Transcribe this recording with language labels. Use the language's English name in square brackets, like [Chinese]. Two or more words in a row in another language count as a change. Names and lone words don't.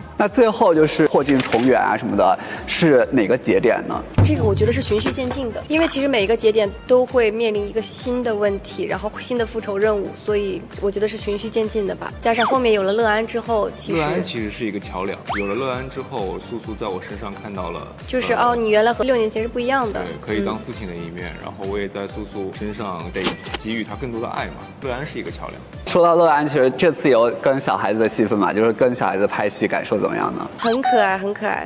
[Chinese] 那最後就是破镜重圓啊什麼的，是哪個節點呢？這個我覺得是循序漸進的，因為其實每一個節點都會面臨一個新的問題，然後新的復仇任務，所以我覺得是循序漸進的吧。加上後面有了樂安之後，樂安其實是一個橋樑。有了樂安之後，素素在我身上看到了，就是你原來和6年前是不一樣的，對，可以當父親的一面。然後我也在素素身上得給予他更多的愛嘛。樂安是一個橋樑。說到樂安，其實這次有跟小孩子的戲份嘛，就是跟小孩子拍戲感受怎麼樣呢？很可愛，很可愛，